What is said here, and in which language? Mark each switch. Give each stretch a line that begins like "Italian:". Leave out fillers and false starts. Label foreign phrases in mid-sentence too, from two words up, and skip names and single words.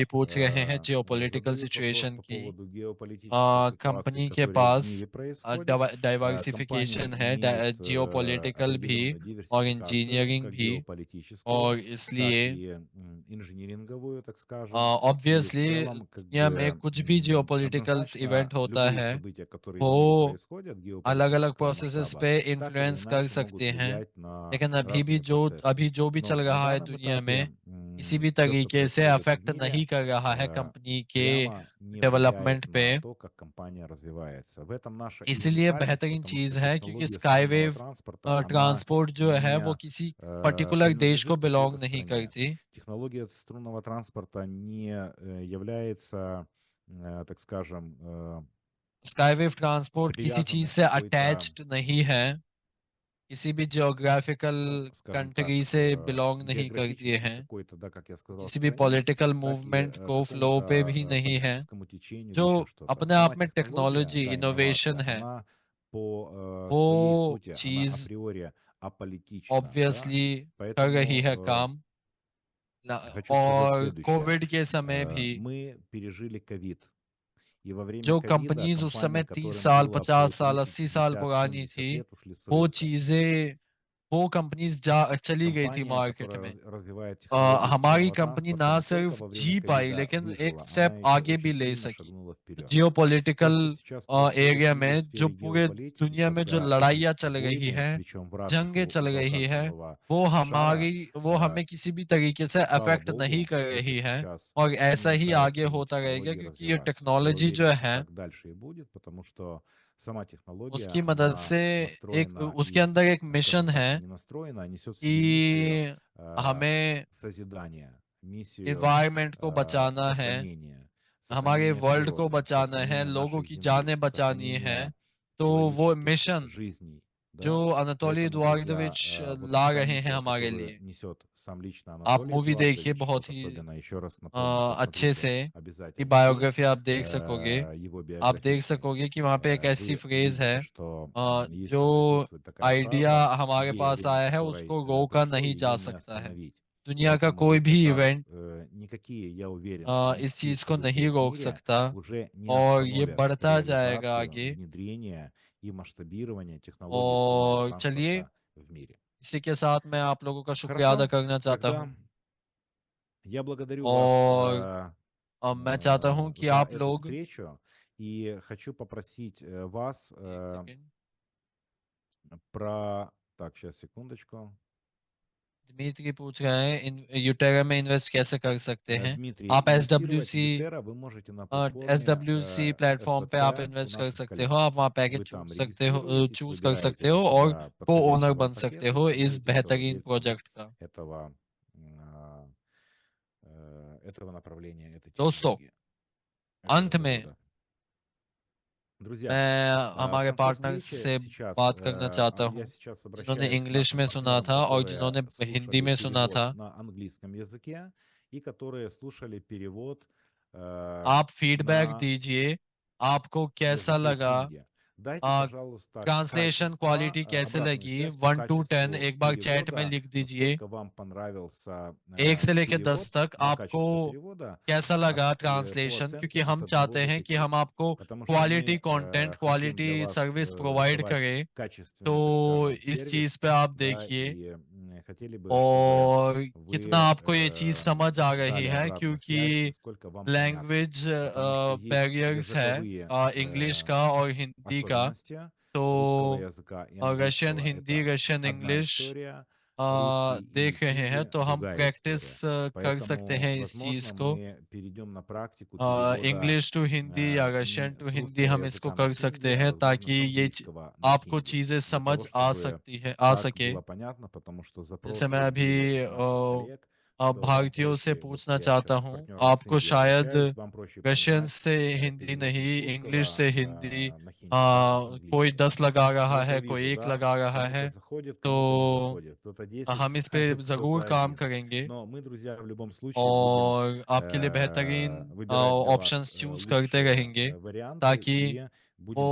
Russian: Так,
Hindi: पूछ रहे हैं जियोपॉलिटिकल
Russian: задают вопрос
Hindi: सिचुएशन
Russian: по
Hindi: की।
Russian: поводу геополитической ситуации,
Hindi: कंपनी के
Russian: которая в
Hindi: पास
Russian: мире происходит. Компания
Hindi: डाइवर्सिफिकेशन है,
Russian: имеет
Hindi: जियोपॉलिटिकल भी
Russian: определенную
Hindi: और
Russian: диверсификацию,
Hindi: इंजीनियरिंग
Russian: как
Hindi: भी
Russian: геополитическую,
Hindi: और
Russian: так
Hindi: इसलिए
Russian: и इंжиниринговую, так скажем. И в
Hindi: ऑब्वियसली
Russian: целом, как
Hindi: दुनिया में
Russian: бы,
Hindi: कुछ भी जियोपॉलिटिकल
Russian: однозначно,
Hindi: इवेंट होता
Russian: любые
Hindi: है,
Russian: события, которые в мире
Hindi: वो
Russian: происходят,
Hindi: अलग-अलग
Russian: геополитического
Hindi: प्रोसेसेस
Russian: масштаба,
Hindi: पे
Russian: так или
Hindi: इन्फ्लुएंस कर
Russian: иначе могут
Hindi: सकते हैं।
Russian: влиять на
Hindi: लेकिन
Russian: разные процессы.
Hindi: अभी जो भी
Russian: Но
Hindi: चल
Russian: на
Hindi: रहा है
Russian: данном
Hindi: दुनिया में,
Russian: этапе
Hindi: किसी भी
Russian: все, что
Hindi: तरीके से
Russian: происходит в
Hindi: अफेक्ट
Russian: мире,
Hindi: नहीं कर रहा है कंपनी के
Russian: прямо не влияет
Hindi: डेवलपमेंट पे।
Russian: на то, как компания развивается. В этом наша и
Hindi: इसलिए
Russian: уникальность,
Hindi: बेहतरीन
Russian: потому
Hindi: चीज़
Russian: что
Hindi: है क्योंकि
Russian: технология струнного
Hindi: स्काईवेव
Russian: транспорта, она
Hindi: ट्रांसपोर्ट जो है वो
Russian: не
Hindi: किसी पर्टिकुलर देश को
Russian: принадлежит какой-то
Hindi: बिलोंग नहीं
Russian: стране.
Hindi: करती।
Russian: Технология струнного транспорта не является, так скажем,
Hindi: स्काईवेव ट्रांसपोर्ट किसी चीज़
Russian: привязанной к
Hindi: से
Russian: какой-то,
Hindi: अटैच्ड नहीं है, किसी भी ज्योग्राफिकल
Russian: ну, скажем
Hindi: कंट्री
Russian: так,
Hindi: से बिलोंग नहीं करती
Russian: географической
Hindi: है,
Russian: какой-то, да, как я сказал,
Hindi: किसी भी
Russian: стране,
Hindi: पॉलिटिकल
Russian: так и
Hindi: मूवमेंट को फ्लो पे भी
Russian: какому-то
Hindi: नहीं है।
Russian: политическому течению или
Hindi: जो
Russian: еще что-то.
Hindi: अपने
Russian: Сама
Hindi: आप में
Russian: технология,
Hindi: टेक्नोलॉजी,
Russian: да,
Hindi: इनोवेशन
Russian: инновация,
Hindi: है,
Russian: она по своей
Hindi: वो
Russian: сути, она
Hindi: चीज़
Russian: априори аполитична, да,
Hindi: ऑब्वियसली कर रही है
Russian: поэтому
Hindi: काम।
Russian: хочу сказать
Hindi: और
Russian: следующее.
Hindi: कोविड के समय भी
Russian: Мы пережили ковид, и во время
Hindi: जो
Russian: ковида
Hindi: कंपनीज़ उस
Russian: компании,
Hindi: समय 30
Russian: которым
Hindi: साल,
Russian: было
Hindi: 50
Russian: по
Hindi: साल,
Russian: 30,
Hindi: 80 साल
Russian: 50,
Hindi: पुरानी
Russian: 70
Hindi: थी,
Russian: лет, ушли с
Hindi: वो
Russian: рынка.
Hindi: चीज़ें वो कंपनीज़ चली गई थी
Russian: Компания,
Hindi: मार्केट
Russian: которая
Hindi: में।
Russian: развивает технологии
Hindi: हमारी
Russian: струнного
Hindi: कंपनी
Russian: транспорта,
Hindi: ना
Russian: не только
Hindi: सिर्फ
Russian: во время
Hindi: जी पाई,
Russian: ковида
Hindi: लेकिन एक
Russian: выжила,
Hindi: स्टेप
Russian: она еще
Hindi: आगे भी
Russian: очень
Hindi: ले
Russian: сильно
Hindi: सकी।
Russian: шагнула вперед. То,
Hindi: जियोपॉलिटिकल
Russian: что сейчас происходит
Hindi: एरिया
Russian: в मире в
Hindi: में जो
Russian: сфере
Hindi: पूरे
Russian: геополитики,
Hindi: दुनिया में जो
Russian: когда
Hindi: लड़ाइयाँ
Russian: идут
Hindi: चल रही
Russian: войны,
Hindi: हैं,
Russian: причем в разных
Hindi: जंगें चल रही
Russian: уголках
Hindi: हैं,
Russian: земного
Hindi: वो
Russian: шара,
Hindi: वो हमें किसी भी तरीके से
Russian: слава
Hindi: अफेक्ट नहीं
Russian: богу,
Hindi: कर
Russian: это
Hindi: रही हैं
Russian: сейчас
Hindi: और ऐसा ही आगे
Russian: уменьшается и
Hindi: होता रहेगा
Russian: технологии
Hindi: क्योंकि ये
Russian: развиваются. Я
Hindi: टेक्नोलॉजी
Russian: уверен,
Hindi: जो
Russian: что
Hindi: है
Russian: так дальше и будет, потому что Сама технология,
Hindi: उसकी मदद
Russian: она
Hindi: से
Russian: настроена
Hindi: उसके
Russian: и,
Hindi: अंदर एक
Russian: скажем
Hindi: मिशन
Russian: так,
Hindi: है
Russian: не настроена, а несет в себе миссию
Hindi: कि हमें
Russian: созидания, миссию
Hindi: इन्वायरमेंट को बचाना है, हमारे
Russian: сохранения
Hindi: वर्ल्ड को
Russian: природы,
Hindi: बचाना है,
Russian: сохранения
Hindi: लोगों
Russian: нашей
Hindi: की
Russian: Земли,
Hindi: जानें बचानी है।
Russian: сохранения
Hindi: तो वो
Russian: человеческих
Hindi: मिशन
Russian: жизней,
Hindi: जो
Russian: да.
Hindi: अनातोली
Russian: Поэтому, друзья,
Hindi: एडुआर्डोविच
Russian: вот
Hindi: ला
Russian: та
Hindi: रहे हैं
Russian: миссия,
Hindi: हमारे
Russian: которую
Hindi: लिए,
Russian: несет сам лично
Hindi: आप
Russian: Анатолий
Hindi: मूवी देखिए
Russian: Эдуардович,
Hindi: बहुत
Russian: вот
Hindi: ही
Russian: особенно, еще раз напомню,
Hindi: अच्छे
Russian: посмотрите
Hindi: से, कि
Russian: обязательно фильм,
Hindi: बायोग्राफी आप देख सकोगे।
Russian: его
Hindi: आप देख
Russian: биографичный,
Hindi: सकोगे कि वहाँ पे एक ऐसी
Russian: вы
Hindi: फ्रेज़ है
Russian: увидите, что
Hindi: जो
Russian: есть, присутствует такая
Hindi: आइडिया
Russian: фраза
Hindi: हमारे पास
Russian: «время,
Hindi: आया है
Russian: которой
Hindi: उसको रोका
Russian: пришло,
Hindi: नहीं
Russian: ее
Hindi: जा
Russian: не
Hindi: सकता है।
Russian: остановить».
Hindi: दुनिया का
Russian: Поэтому
Hindi: कोई
Russian: вот
Hindi: भी
Russian: как раз
Hindi: इवेंट
Russian: никакие, я уверен,
Hindi: इस चीज़
Russian: инвестиции
Hindi: को
Russian: в
Hindi: नहीं रोक
Russian: IT-мире
Hindi: सकता
Russian: уже не
Hindi: और ये
Russian: остановят
Hindi: बढ़ता जाएगा
Russian: реализацию,
Hindi: आगे।
Russian: внедрение и масштабирование технологий автономного
Hindi: और चलिए,
Russian: транспорта в мире.
Hindi: इसी के साथ मैं आप लोगों का शुक्रिया अदा
Russian: Хорошо,
Hindi: करना चाहता
Russian: тогда
Hindi: हूँ
Russian: я благодарю вас
Hindi: और मैं चाहता हूँ कि
Russian: за
Hindi: आप
Russian: эту
Hindi: लोग
Russian: встречу и хочу попросить вас
Hindi: 1 सेकंड
Russian: про... Так, сейчас, секундочку.
Hindi: दिमित्री पूछ रहे हैं यूटेरा में इन्वेस्ट कैसे कर सकते हैं?
Russian: Дмитрий,
Hindi: आप
Russian: инвестировать в Ютера вы можете на платформе
Hindi: SWC प्लेटफ़ॉर्म पे आप
Russian: SVC у
Hindi: इन्वेस्ट कर
Russian: нас в
Hindi: सकते हो, आप
Russian: коллекции.
Hindi: वहाँ पैकेज
Russian: Вы там регистрируетесь,
Hindi: चूज़ कर
Russian: выбираете
Hindi: सकते
Russian: для
Hindi: हो और
Russian: себя
Hindi: को-ओनर
Russian: подходящего
Hindi: बन सकते
Russian: пакета и
Hindi: हो इस
Russian: становитесь
Hindi: बेहतरीन
Russian: совладельцем
Hindi: प्रोजेक्ट का।
Russian: этого, этого направления, этой
Hindi: दोस्तों,
Russian: технологии, этого
Hindi: अंत में
Russian: завода. Друзья,
Hindi: मैं
Russian: в
Hindi: हमारे
Russian: конце
Hindi: पार्टनर्स
Russian: встречи
Hindi: से
Russian: сейчас
Hindi: बात करना चाहता
Russian: я
Hindi: हूँ,
Russian: сейчас
Hindi: जिन्होंने
Russian: обращаюсь к
Hindi: इंग्लिश
Russian: нашим
Hindi: में सुना
Russian: партнерам,
Hindi: था और
Russian: которые
Hindi: जिन्होंने हिंदी
Russian: слушали
Hindi: में सुना
Russian: перевод
Hindi: था।
Russian: на английском языке и которые слушали перевод
Hindi: आप फीडबैक
Russian: на
Hindi: दीजिए, आपको कैसा
Russian: языке
Hindi: लगा?
Russian: хинди. Дайте, अ, пожалуйста,
Hindi: ट्रांसलेशन
Russian: качество,
Hindi: क्वालिटी कैसे
Russian: обратную
Hindi: लगी?
Russian: связь по
English: 1 to 10
Russian: качеству
Hindi: एक बार चैट में
Russian: перевода,
Hindi: लिख दीजिए।
Russian: насколько вам понравился
Hindi: 1 से लेके 10
Russian: перевод,
Hindi: तक
Russian: да,
Hindi: आपको
Russian: качество перевода,
Hindi: कैसा लगा
Russian: по
Hindi: ट्रांसलेशन? क्योंकि
Russian: оценке
Hindi: हम
Russian: от 1
Hindi: चाहते
Russian: до
Hindi: हैं कि
Russian: 5.
Hindi: हम आपको
Russian: Потому что
Hindi: क्वालिटी
Russian: мы
Hindi: कंटेंट,
Russian: хотим
Hindi: क्वालिटी
Russian: для вас
English: service provide
Russian: давать
Hindi: करें।
Russian: качественный, так
Hindi: तो
Russian: скажем,
Hindi: इस
Russian: сервис,
Hindi: चीज़ पे आप
Russian: да,
Hindi: देखिए
Russian: и хотели бы, чтобы
Hindi: और कितना
Russian: вы
Hindi: आपको ये चीज़ समझ आ रही
Russian: дали
Hindi: है,
Russian: обратную связь,
Hindi: क्योंकि
Russian: насколько вам понятно.
Hindi: लैंग्वेज
Russian: Потому что есть
Hindi: बैरियर्स है
Russian: языковые
Hindi: इंग्लिश का और हिंदी का।
Russian: особенности रусского
Hindi: तो
Russian: языка и
Hindi: रशियन
Russian: английского.
Hindi: हिंदी,
Russian: Это
Hindi: रशियन
Russian: одна
Hindi: इंग्लिश
Russian: история, русский и
Hindi: देख रहे हैं,
Russian: хинди
Hindi: तो हम
Russian: другая
Hindi: प्रैक्टिस
Russian: история.
Hindi: कर सकते
Russian: Поэтому,
Hindi: हैं इस चीज़
Russian: возможно,
Hindi: को।
Russian: мы перейдем на практику перевода
English: English to
Hindi: हिंदी या रशियन
Russian: не
Hindi: टू
Russian: с
Hindi: हिंदी
Russian: русского
Hindi: हम इसको
Russian: языка на
Hindi: कर
Russian: хинди,
Hindi: सकते
Russian: а,
Hindi: हैं
Russian: возможно,
Hindi: ताकि
Russian: с
Hindi: ये
Russian: английского на
Hindi: आपको
Russian: хинди,
Hindi: चीज़ें
Russian: для
Hindi: समझ
Russian: того,
Hindi: आ
Russian: чтобы
Hindi: सकती है आ
Russian: так
Hindi: सके।
Russian: было понятно, потому что
Hindi: जैसे मैं
Russian: запросы
Hindi: अभी
Russian: были от наших коллег, что
Hindi: भारतीयों से
Russian: проще
Hindi: पूछना
Russian: быстрее
Hindi: चाहता
Russian: общаться.
Hindi: हूँ,
Russian: Партнеры с
Hindi: आपको
Russian: Индии
Hindi: शायद
Russian: обращаюсь, вам проще
Hindi: रशियन
Russian: понимать
Hindi: से हिंदी
Russian: перевод
Hindi: नहीं,
Russian: с
Hindi: इंग्लिश से
Russian: русского
Hindi: हिंदी
Russian: на хинди, да, с
Hindi: कोई
Russian: английского.
Hindi: 10 लगा रहा
Russian: Вот я
Hindi: है, कोई
Russian: вижу,
Hindi: 1
Russian: да,
Hindi: लगा रहा
Russian: кому-то
Hindi: है,
Russian: заходит, кому-то не
Hindi: तो
Russian: заходит, кто-то 10
Hindi: हम इस पे
Russian: ставит,
Hindi: ज़रूर
Russian: кто-то
Hindi: काम
Russian: 1.
Hindi: करेंगे
Russian: Но мы, друзья, в любом случае будем
Hindi: और आपके लिए बेहतरीन
Russian: выбирать для вас
English: options choose
Hindi: करते
Russian: лучшие
Hindi: रहेंगे,
Russian: варианты
Hindi: ताकि
Russian: и будем